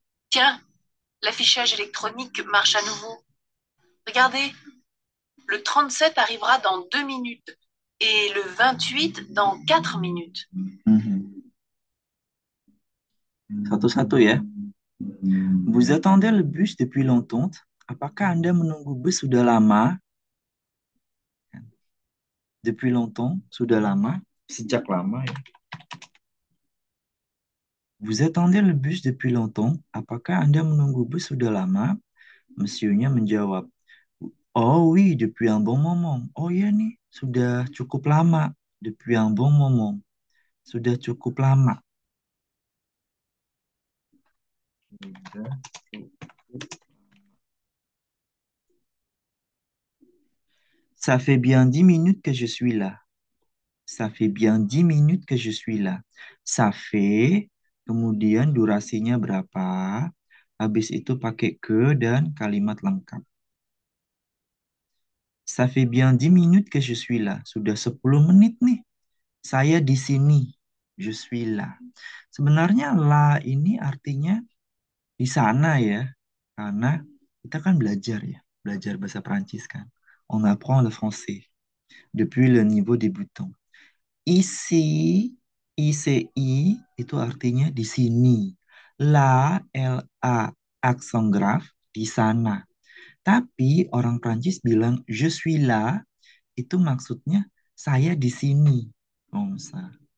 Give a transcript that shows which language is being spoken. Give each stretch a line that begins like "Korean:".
French: Tiens, l'affichage électronique marche à nouveau. Regardez, le 37 arrivera dans 2 minutes et le 28 dans 4 minutes. Mhm.
Indonesian: Satu-satu ya.
French: Vous attendez le bus depuis longtemps?
Indonesian: Apakah Anda menunggu bus sudah lama?
French: Depuis longtemps,
Indonesian: sudah lama, sejak lama ya.
French: Vous attendez le bus depuis longtemps?
Indonesian: Apakah Anda menunggu bus sudah lama? Monsieurnya menjawab,
French: oh oui, depuis un bon moment.
Indonesian: Oh ya nih, sudah cukup lama.
French: Depuis un bon moment.
Indonesian: Sudah cukup lama. Sudah cukup.
French: Ça fait bien 10 minutes que je suis là. Ça fait bien 10 minutes que je suis là. Ça fait,
Indonesian: kemudian durasinya berapa? Habis itu pakai que dan kalimat lengkap.
French: Ça fait bien 10 minutes que je suis là.
Indonesian: Sudah 10 menit nih. Saya di sini.
French: Je suis là.
Indonesian: Sebenarnya la ini artinya di sana ya. Karena kita kan belajar ya. Belajar bahasa Prancis kan.
French: On apprend le français depuis le niveau débutant.
Indonesian: Isi, ICI itu artinya di sini. La, aksen graf, di sana. Tapi orang Prancis bilang
French: je suis là,
Indonesian: itu maksudnya saya di sini.
French: Comme ça.